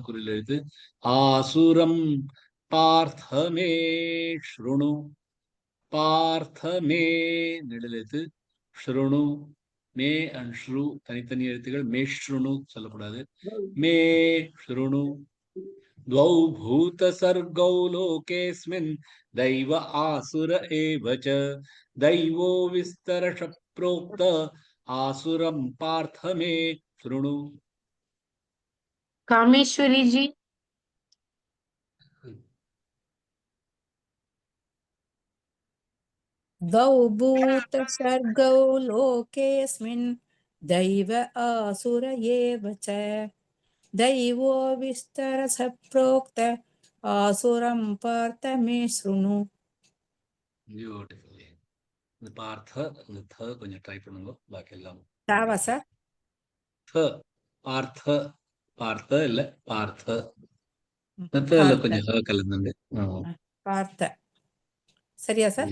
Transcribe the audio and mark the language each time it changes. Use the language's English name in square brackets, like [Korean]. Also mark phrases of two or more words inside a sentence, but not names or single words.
[Tamil] குறில் எழுத்து [Sanskrit] आसुरं पार्थमे शृणु पार्थमे [Tamil] நெடில் எழுத்து [Sanskrit] शृणु मे [Tamil] அண்ட் ஸ்ரு தனித்தனி எழுத்துகள் [Sanskrit] मे शृणु [Tamil] சொல்லக்கூடாது [Sanskrit] मे शृणु द्वौ भूत सर्गौ लोकेस्मिन् दैव आसुर एव च दैवो विस्तरश प्रोक्त आसुरं पार्थ मे शृणु [Tamil] कामेश्वरी जी [Sanskrit] द्वौ भूतसर्गौ लोकेऽस्मिन् दैव आसुर एव च दैवो विस्तरस प्रोक्त आसुरं पार्थ मे शृणु [English] Beautiful. [Tamil] இந்த பார்த்த இந்த த கொஞ்சம் ட்ரை பண்ணுங்க பாக்கி எல்லாம் தாவா சார் த பார்த்த பார்த்த இல்ல பார்த்த தல கொஞ்சம் ஹ கலந்துண்டு பார்த்த சரியா சார்